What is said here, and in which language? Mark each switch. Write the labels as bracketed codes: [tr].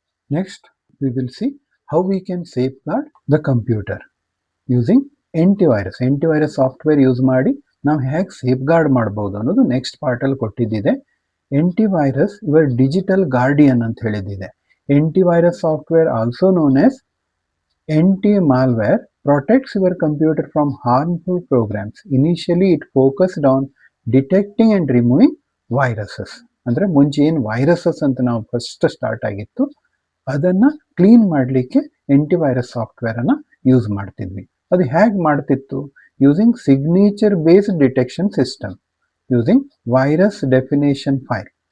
[en] Next we will see how we can safeguard the computer using antivirus. [kn] Antivirus software use ಮಾಡಿ ನಾವು ಹೇಗೆ safe guard ಮಾಡ್ಬೋದು ಅನ್ನೋದು next ಪಾರ್ಟಲ್ಲಿ ಕೊಟ್ಟಿದ್ದಿದೆ. [en] antivirus your digital guardian [kn] ಅಂತ ಹೇಳಿದ್ದಿದೆ. [en] Antivirus software also known as anti-malware protects your computer from harmful programs. Initially, it focused on detecting and removing viruses. [kn] ಅಂದರೆ ಮುಂಚೆ ಏನು viruses ಅಂತ ನಾವು ಫಸ್ಟ್ ಸ್ಟಾರ್ಟ್ ಆಗಿತ್ತು ಅದನ್ನು ಕ್ಲೀನ್ ಮಾಡಲಿಕ್ಕೆ ಆಂಟಿವೈರಸ್ ಸಾಫ್ಟ್ವೇರನ್ನು ಯೂಸ್ ಮಾಡ್ತಿದ್ವಿ. ಅದು ಹೇಗೆ ಮಾಡ್ತಿತ್ತು? [en] Using signature based detection system, using virus definition file.